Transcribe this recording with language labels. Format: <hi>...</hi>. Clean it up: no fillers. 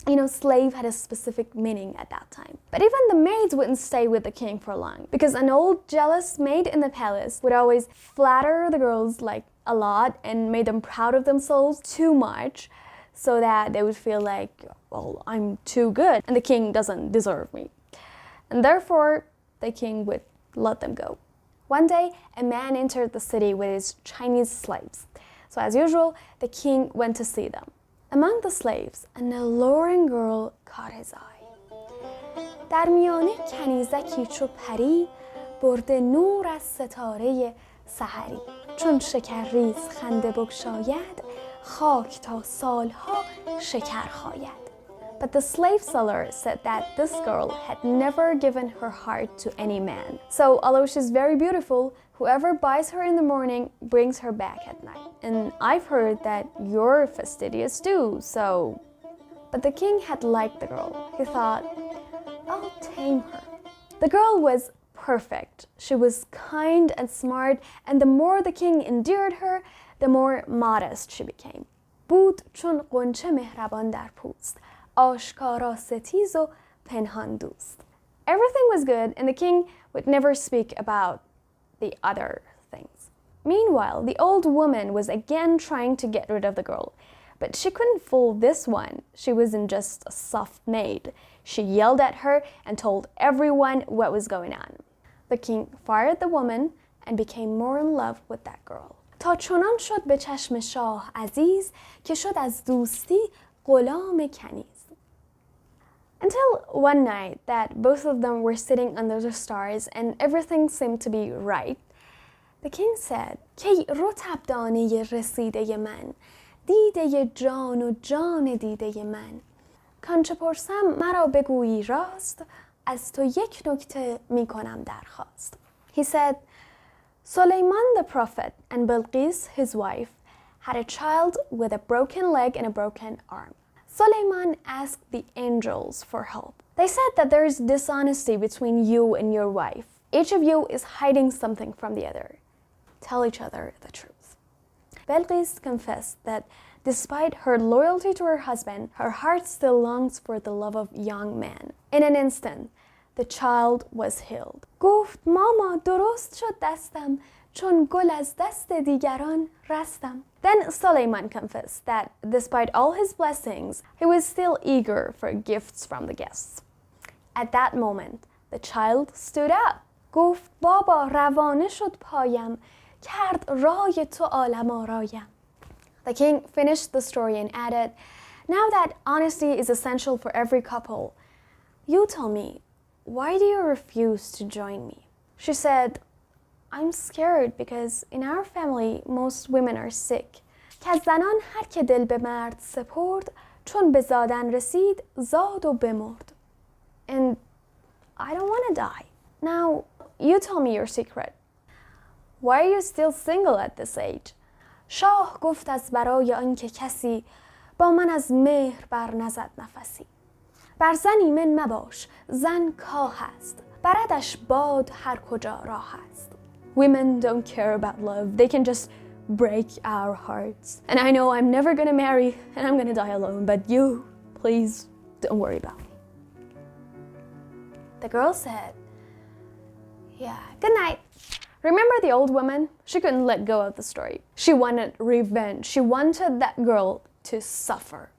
<en>You know, slave had a specific meaning at that time. But even the maids wouldn't stay with the king for long, because an old jealous maid in the palace would always flatter the girls like a lot and made them proud of themselves too much, so that they would feel like, well, I'm too good and the king doesn't deserve me. And therefore, the king would let them go. One day, a man entered the city with his Chinese slaves. So as usual, the king went to see them. Among the slaves, an alluring girl caught his eye.</en> <fa>در میانه کنیزکی چو پری برده نور از ستاره سحری چون شکرریز خنده بگشاید خاک تا سالها شکر خاید.</fa> <en>But the slave seller said that this girl had never given her heart to any man. So although she's very beautiful, whoever buys her in the morning brings her back at night. And I've heard that you're fastidious too, so... But the king had liked the girl. He thought, I'll tame her. The girl was perfect. She was kind and smart, and the more the king endeared her, the more modest she became.</en> <fa>بود چون غنچه مهربان در پوست. آشکارا ستیز و پنهان دوست.</fa> <en>Everything was good, and the king would never speak about the other things. Meanwhile, the old woman was again trying to get rid of the girl, but she couldn't fool this one. She wasn't just a soft maid. She yelled at her and told everyone what was going on. The king fired the woman and became more in love with that girl.</en> <fa>تا چنان شد به چشم شاه عزیز که شد از دوستی غلام کنیز.</fa> <en>Until one night that both of them were sitting under the stars and everything seemed to be right, the king said,</en> <fa>کی رطب دانه رسیده من دیده جان و جان دیده من کانچه پرسم مرا بگویی راست از تو یک نکته می کنم درخواست.</fa> <en>He said, Suleiman the prophet and Bilqis, his wife, had a child with a broken leg and a broken arm. Suleiman asked the angels for help. They said that there is dishonesty between you and your wife. Each of you is hiding something from the other. Tell each other the truth. Bilqis confessed that despite her loyalty to her husband, her heart still longs for the love of young men. In an instant, the child was healed.</en> <fa>گفت ماما درست شد دستم چون گل از دست دیگران رستم.</fa> <en>Then Suleiman confessed that despite all his blessings, he was still eager for gifts from the guests. At that moment, the child stood up.</en> <fa>گفت بابا روانه شد پایم کرد رای تو عالم آرایم.</fa> <en>The king finished the story and added, now that honesty is essential for every couple, you tell me, why do you refuse to join me? She said, I'm scared because in our family most women are sick.</en> <fa>که از زنان هر که دل به مرد سپرد چون به زادن رسید زاد و بمرد.</fa> <en>And I don't want to die. Now, you tell me your secret. Why are you still single at this age?</en> <fa>شاه گفت از برای آنکه کسی با من از مهر بر نزد نفسی. بر زن ایمن مباش زن کاه است بردش باد هر کجا راه است.</fa> <en>Women don't care about love. They can just break our hearts. And I know I'm never gonna marry and I'm gonna die alone, but you, please don't worry about me. The girl said, yeah, good night. Remember the old woman? She couldn't let go of the story. She wanted revenge. She wanted that girl to suffer.</en>